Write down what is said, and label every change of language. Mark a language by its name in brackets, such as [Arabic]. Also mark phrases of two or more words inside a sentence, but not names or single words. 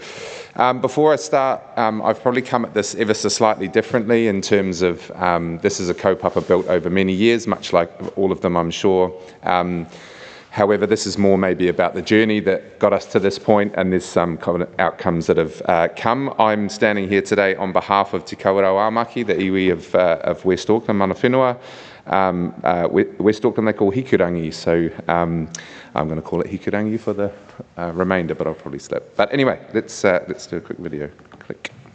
[English] Before I start, I've probably come at this ever so slightly differently in terms of this is a kaupapa built over many years, much like all of them, I'm sure. However, this is more maybe about the journey that got us to this point, and there's some kind of outcomes that have come. I'm standing here today on behalf of Te Kawarau Āmaki, the iwi of West Auckland, [Māori] mana whenua. [English] West Auckland they call hikurangi, so I'm going to call it hikurangi for the remainder, but I'll probably slip. But anyway, let's do a quick video. Click.